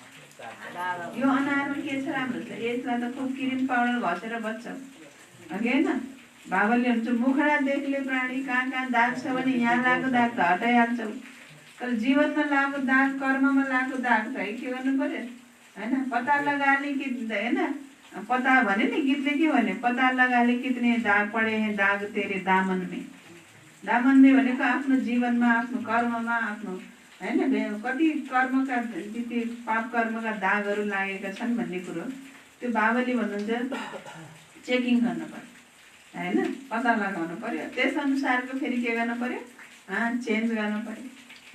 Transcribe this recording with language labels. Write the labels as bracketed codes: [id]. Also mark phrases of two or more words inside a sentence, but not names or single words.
[ne] यो अनुहारमा के छ राम्रो छ, यसलाई त खुब क्रिम पाउडर घसेर बच्छौ, अघि होइन? बाबाले हुन्छ मुखडा देख्ले प्राणी, कहाँ कहाँ दाग छ भने यहाँ लागेको दाग त हटाइहाल्छौ, तर जीवनमा लागेको दाग, कर्ममा लागेको दाग चाहिँ के गर्नु पर्यो होइन? [hi] पता लगाले [ne] कि होइन, पता भने नि गीतले के भन्यो, [hi] पता लगाले कितने दाग पडे हैं दाग तेरे दामन में। दामन में [ne] भनेको आफ्नो जीवनमा, आफ्नो कर्ममा, आफ्नो होइन कति कर्मका पाप कर्मका दागहरू लागेका छन् भन्ने कुरो त्यो बाबाले भन्नुहुन्छ चेकिङ गर्नु पर्यो होइन, पत्ता लगाउनु पर्यो। त्यस अनुसारको फेरि के गर्नु पर्यो, चेन्ज गर्नु पर्यो।